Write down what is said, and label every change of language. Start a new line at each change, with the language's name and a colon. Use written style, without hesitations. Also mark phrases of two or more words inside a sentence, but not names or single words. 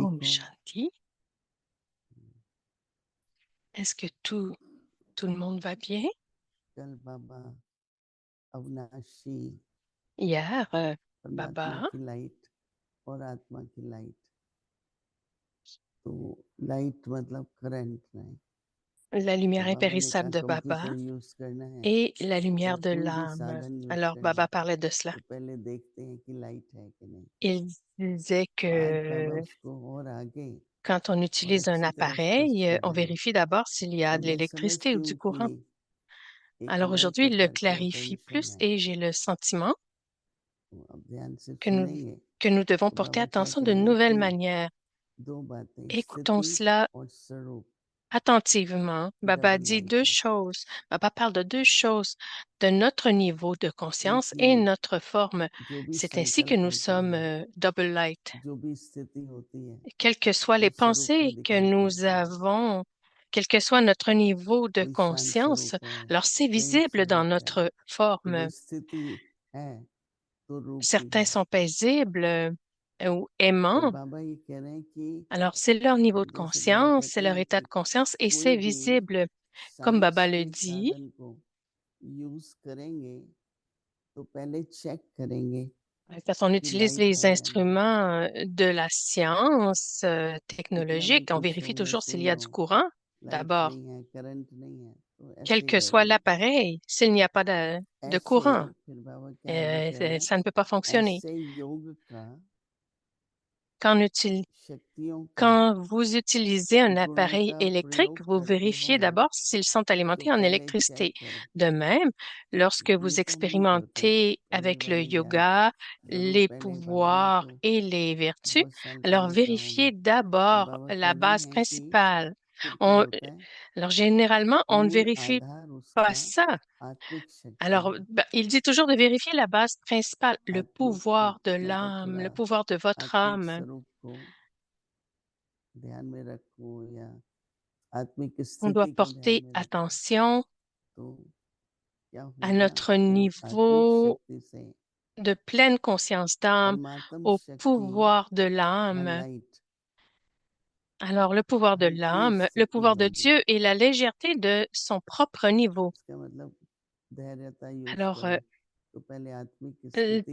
Hindi: Om हो? Shanti.
French: Est-ce que tout le monde va bien?
Hindi: कल बाबा अविनाशी
French: Hier,
Hindi: परमात्मा Baba, की लाइट और आत्मा की लाइट, तो लाइट मतलब करंट नहीं।
French: la
Hindi: तो
French: lumière
Hindi: बाबा ने कहा
French: impérissable de Baba
English: computer use
Hindi: करना है
French: et la
Hindi: या
French: lumière de
Hindi: कोई भी
French: l'âme.
Hindi: साधन यूज
French: Alors, करना Baba
Hindi: है
French: parlait de cela.
Hindi: तो पहले देखते हैं कि लाइट है कि नहीं।
French: Il disait
Hindi: तो आज बाबा
French: que
Hindi: उसको और आगे
French: quand on
Hindi: और
French: utilise un
Hindi: अच्छी तरह स्पष्ट
French: appareil,
Hindi: कर
French: on
Hindi: रहे हैं।
French: vérifie d'abord s'il y a
Hindi: तो
French: de
Hindi: मैं
French: l'électricité
Hindi: समझती
French: ou du
Hindi: हूँ
French: courant.
Hindi: कि एक
French: Alors
Hindi: नए
French: aujourd'hui, il le
Hindi: प्रकार की
French: clarifie
Hindi: ऑपरेशन
French: plus
Hindi: है।
French: et j'ai le sentiment
Hindi: तो अब ध्यान से
French: que nous,
Hindi: सुनेंगे
French: que nous devons
Hindi: तो
French: porter
Hindi: बाबा क्या
French: attention
Hindi: कह
French: de
Hindi: रहे हैं
French: nouvelles
Hindi: कि
French: manières.
Hindi: दो बातें,
French: Écoutons
Hindi: स्थिति
French: cela
Hindi: और स्वरूप
French: attentivement. Baba
Hindi: डबल
French: dit
Hindi: लाइट
French: deux
Hindi: है।
French: choses. Baba parle de deux choses, de notre niveau de conscience et
Hindi: इसलिए
French: notre forme.
Hindi: जो भी
French: C'est ainsi que
Hindi: संकल्प
French: nous
Hindi: होते
French: sommes
Hindi: हैं,
English: double light.
Hindi: जो भी स्थिति होती है,
French: Quelles que soient les
Hindi: वो स्वरूप में
French: pensées que
Hindi: दिखाई
French: nous
Hindi: पड़ती है।
French: avons, quel que soit notre niveau de
Hindi: कोई शांत
French: conscience,
Hindi: स्वरूप है,
French: alors c'est
Hindi: प्रेम
French: visible dans
Hindi: स्वरूप है,
French: notre
Hindi: तो वो
French: forme.
Hindi: स्थिति है तो रूप भी
French: Certains
Hindi: है।
French: sont paisibles ou
Hindi: पर
French: aimants.
Hindi: बाबा ये कह रहे हैं कि
French: Alors c'est leur niveau de
Hindi: जैसे बाबा
French: conscience, c'est
Hindi: कहते
French: leur
Hindi: हैं
French: état
Hindi: कि
French: de conscience et
Hindi: कोई
French: c'est
Hindi: भी
French: visible. Comme
Hindi: साइंस
French: Baba le
Hindi: के
French: dit,
Hindi: साधन को यूज करेंगे तो पहले चेक करेंगे
French: quand on
Hindi: कि
French: utilise
Hindi: लाइट
French: les
Hindi: है या नहीं।
French: instruments de la science
Hindi: कितना
French: technologique,
Hindi: भी
French: on
Hindi: खुश
French: vérifie
Hindi: हो,
French: toujours
Hindi: ऐसे
French: s'il
Hindi: ही
French: y a
Hindi: हो,
French: du courant.
Hindi: लाइट
French: D'abord,
Hindi: नहीं है, करंट नहीं है, तो
French: quel
Hindi: ऐसे ही
French: que soit
Hindi: रहेंगे।
French: l'appareil, s'il n'y a pas de
Hindi: ऐसे
French: courant,
Hindi: फिर बाबा क्या आगे कह रहे हैं,
French: ça ne peut pas fonctionner.
Hindi: ऐसे योग का शक्तियों का
French: Quand vous utilisez un
Hindi: गुणों
French: appareil
Hindi: का
French: électrique,
Hindi: प्रयोग
French: vous
Hindi: करते
French: vérifiez
Hindi: हो
French: d'abord s'ils sont
Hindi: तो
French: alimentés en
Hindi: पहले चेक
French: électricité.
Hindi: करो।
French: De même, lorsque vous
Hindi: ये तो हम नहीं करते,
French: expérimentez
Hindi: पहले
French: avec le
Hindi: वाले ज्ञान
French: yoga,
Hindi: जरूर
French: les
Hindi: पहले बाबा मैं
French: pouvoirs
Hindi: तो
French: et les vertus,
Hindi: बहुत साल
French: alors
Hindi: पहले का हूँ
French: vérifiez
Hindi: मैं, तो
French: d'abord
Hindi: बाबा
French: la
Hindi: कह रहे
French: base
Hindi: हैं कि
French: principale.
Hindi: फिर क्या
French: On-
Hindi: होता है,
French: alors généralement, on ne
Hindi: मूल
French: vérifie
Hindi: आधार
French: pas
Hindi: उसका
French: ça.
Hindi: आत्मिक शक्ति
French: Alors,
Hindi: है।
French: il dit toujours de vérifier la base principale, le
Hindi: आत्मिक
French: pouvoir de
Hindi: मतलब
French: l'âme,
Hindi: थोड़ा
French: le pouvoir de votre
Hindi: आत्मिक
French: âme.
Hindi: स्वरूप को ध्यान में रखो या आत्मिक
French: On doit
Hindi: स्थिति को ध्यान
French: porter
Hindi: में रखो,
French: attention
Hindi: तो क्या
French: à
Hindi: होगा,
French: notre
Hindi: वो आत्मिक
French: niveau
Hindi: शक्ति से
French: de pleine conscience d'âme,
Hindi: परमात्म
French: au
Hindi: शक्ति
French: pouvoir de
Hindi: या
French: l'âme.
Hindi: लाइट
French: Alors, le pouvoir de
Hindi: हल्की
French: l'âme, le
Hindi: स्थिति
French: pouvoir de
Hindi: होगी।
French: Dieu et la légèreté de son propre niveau.
Hindi: इसका मतलब धैर्यता यूज
French: Alors,
Hindi: करो, तो पहले आत्मिक स्थिति